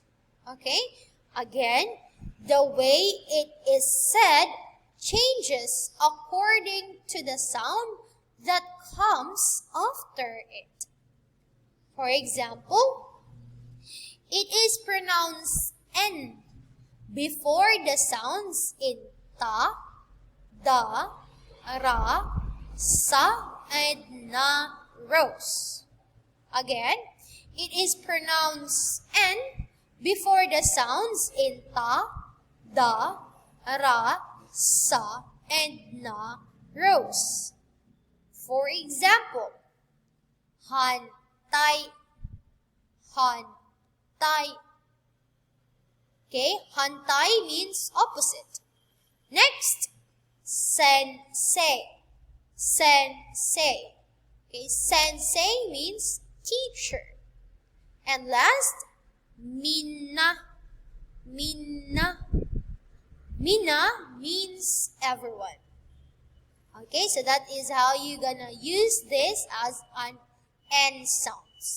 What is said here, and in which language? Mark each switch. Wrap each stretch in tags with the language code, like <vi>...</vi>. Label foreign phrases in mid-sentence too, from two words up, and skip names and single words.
<en>Okay, again, the way it is said changes according to the sound that comes after it. For example, it is pronounced N before the sounds in ta, da, ra, sa, and na rows. Again, it is pronounced N before the sounds in ta, da, ra, sa, and na rows. For example,</en> <ja>hantai, hantai.</ja> <en>Okay, hantai means opposite. Next,</en> <ja>sensei, sensei.</ja> <en>Okay, sensei means teacher. And last,</en> <ja>minna. Minna.</ja> <en>Minna means everyone. Okay, so that is how you're gonna use this as an N sounds.</en>